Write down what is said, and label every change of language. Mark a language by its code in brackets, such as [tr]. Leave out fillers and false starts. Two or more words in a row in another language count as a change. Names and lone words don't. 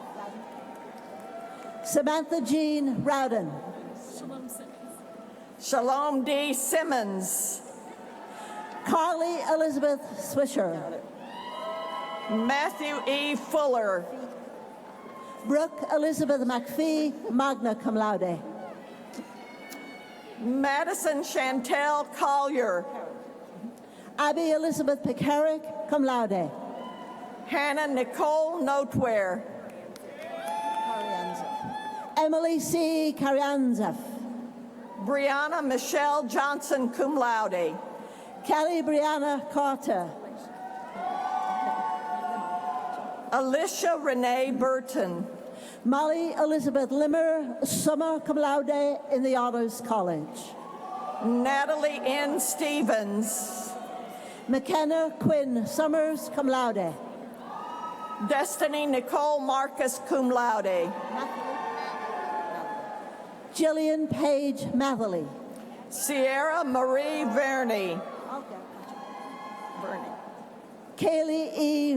[en] Samantha Jean Rowden. Shalom D. Simmons. Carly Elizabeth Swisher. Matthew E. Fuller. [la] Brooke Elizabeth McPhee, magna cum laude. [en] Madison Chantel Collier. [la] Abby Elizabeth Pickerick, cum laude. [en] Hannah Nicole Notware. Emily C. Carianzef. [la] Brianna Michelle Johnson cum laude. [en] Kelly Brianna Carter. Alicia Renee Burton. Molly Elizabeth Limmer, [la] summa cum laude [en] in the Honors College. Natalie N. Stevens. McKenna Quinn Summers, [la] cum laude. Destiny Nicole Marcus cum laude. [en] Jillian Page Matherly. Sierra Marie Verney. Kaylee E.